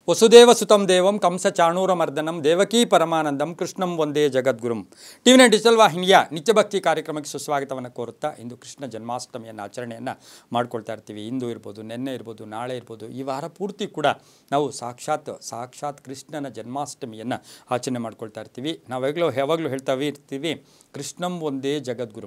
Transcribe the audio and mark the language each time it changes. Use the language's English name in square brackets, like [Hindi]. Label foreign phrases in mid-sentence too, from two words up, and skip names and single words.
[Sanskrit] ವಸುದೇವಸುತಂ ದೇವಂ ಕಂಸಚಾಣೂರಮರ್ದನಂ ದೇವಕೀ ಪರಮಾನಂದಂ ಕೃಷ್ಣಂ ವಂದೇ ಜಗದ್ಗುರುಂ. [Kannada] ಟಿವಿ9 ಡಿಜಿಟಲ್ ವಾಹಿನಿಯ ನಿತ್ಯಭಕ್ತಿ ಕಾರ್ಯಕ್ರಮಕ್ಕೆ ಸುಸ್ವಾಗತವನ್ನು ಕೋರುತ್ತಾ ಇಂದು ಕೃಷ್ಣ ಜನ್ಮಾಷ್ಟಮಿಯನ್ನು ಆಚರಣೆಯನ್ನು ಮಾಡ್ಕೊಳ್ತಾ ಇರ್ತೀವಿ. ಇಂದು ಇರ್ಬೋದು, ನಿನ್ನೆ ಇರ್ಬೋದು, ನಾಳೆ ಇರ್ಬೋದು, ಈ ವಾರ ಪೂರ್ತಿ ಕೂಡ ನಾವು ಸಾಕ್ಷಾತ್ ಕೃಷ್ಣನ ಜನ್ಮಾಷ್ಟಮಿಯನ್ನು ಆಚರಣೆ ಮಾಡ್ಕೊಳ್ತಾ ಇರ್ತೀವಿ. ನಾವು ಯಾವಾಗಲೂ ಹೇಳ್ತಾ ಇರ್ತೀವಿ, [Sanskrit] ಕೃಷ್ಣಂ ಒಂದೇ ಜಗದ್ಗುರು.